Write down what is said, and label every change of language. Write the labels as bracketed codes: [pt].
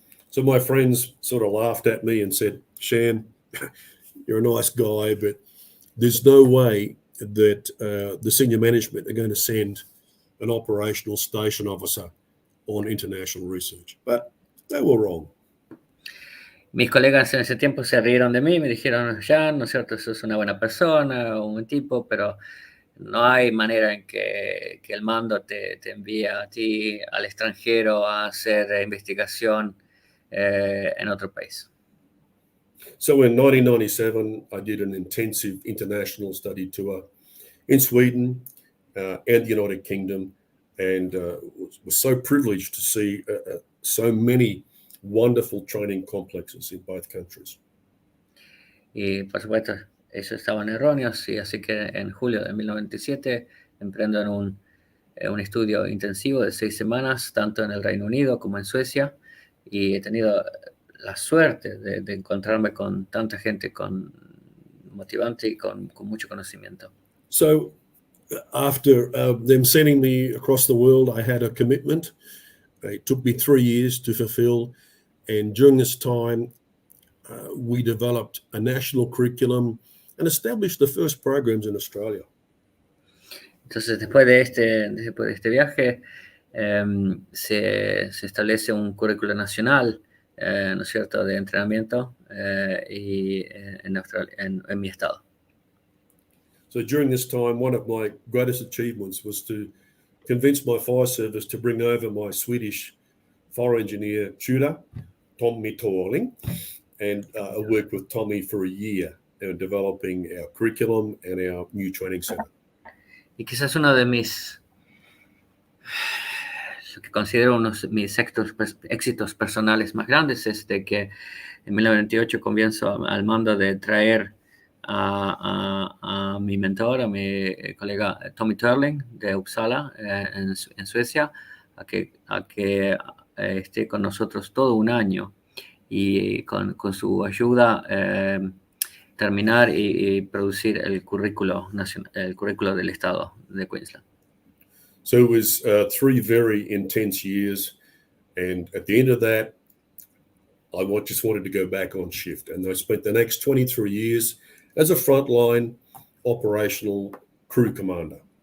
[en] So my friends sort of laughed at me and said, Shan, you're a nice guy, but there's no way that the senior management are going to send an operational station officer on international research. But they were wrong. [es] Mis colegas en ese tiempo se rieron de mí, me dijeron, Jan, ¿no es cierto? Sos una buena persona, un buen tipo, pero no hay manera en que el mando te envíe a ti al extranjero a hacer investigación en otro país. [en] So in 1997, I did an intensive international study tour in Sweden and the United Kingdom, and was so privileged to see so many wonderful training complexes in both countries. [es] Y por supuesto, ellos estaban erróneos, y así que en julio de 1997 emprendo en un estudio intensivo de 6 semanas, tanto en el Reino Unido como en Suecia, y he tenido la suerte de encontrarme con tanta gente motivante y con mucho conocimiento. [en] So after them sending me across the world, I had a commitment. It took me 3 years to fulfill, and during this time, we developed a national curriculum and established the first programs in Australia. [es] Entonces, después de este viaje, se establece un currículo nacional, ¿no es cierto?, de entrenamiento en Australia, en mi estado. [en] So during this time, one of my greatest achievements was to convince my fire service to bring over my Swedish fire engineer tutor, Tommy Torling, and I worked with Tommy for a year developing our curriculum and our new training center. [es] Y quizás uno de lo que considero uno de mis éxitos personales más grandes es de que en 1998 comienzo al mando de traer a mi mentor, a mi colega Tommy Turling de Uppsala, en Suecia, a que esté con nosotros todo un año, y con su ayuda terminar y producir el currículo nacional, el currículo del estado de Queensland. [en] So it was 3 very intense years, and at the end of that, I just wanted to go back on shift, and I spent the next 23 years as a frontline operational crew commander.